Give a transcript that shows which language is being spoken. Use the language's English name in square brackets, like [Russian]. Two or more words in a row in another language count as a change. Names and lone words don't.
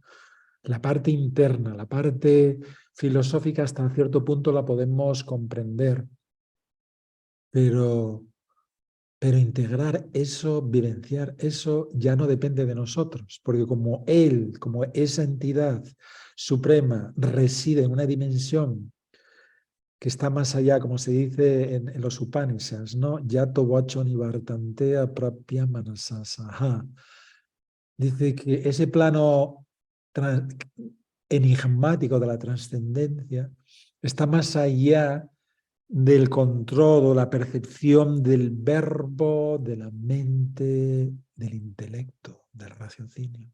[Spanish] La parte interna, la parte filosófica hasta cierto punto la podemos comprender, pero integrar eso, vivenciar eso, ya no depende de nosotros, porque como Él, como esa entidad suprema, reside en una dimensión que está más allá, como se dice en los Upanishads, ¿no? [Sanskrit] यतो वाचो निवर्तन्ते अप्राप्य मनसासह. [Spanish] Dice que ese plano enigmático de la trascendencia está más allá del control o la percepción del verbo, de la mente, del intelecto, del raciocinio.